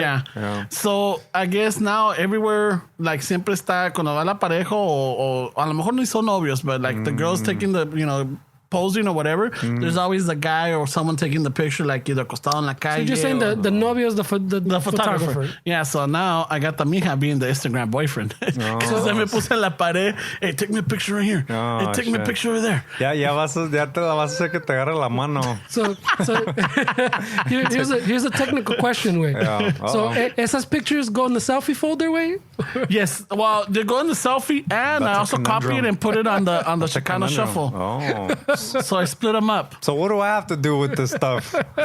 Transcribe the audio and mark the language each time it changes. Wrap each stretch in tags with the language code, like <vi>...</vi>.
<en>Yeah. So, I guess now everywhere, like,</en> <es>siempre está, cuando va la pareja, o a lo mejor no son novios,</es> <en>but, like, the girl's taking the, posing or whatever, there's always a guy or someone taking the picture, like, either</en> <es>acostado en la calle.</es> <en>So you're saying the novio is the photographer. Yeah, so now I got the mija being the Instagram boyfriend. Because I</en> <es>me puse en la pared,</es> <en>hey, take me a picture right here. Hey, take me a picture over there.</en> <es>Ya te la vas a hacer que te agarre la mano.</es> <en>So here's a technical question, way. Yeah. So esas pictures go in the selfie folder, way? Yes, well, they go in the selfie, and I also copy it and put it on the Chicano shuffle. Oh. So I split them up. So what do I have to do with this stuff?</en>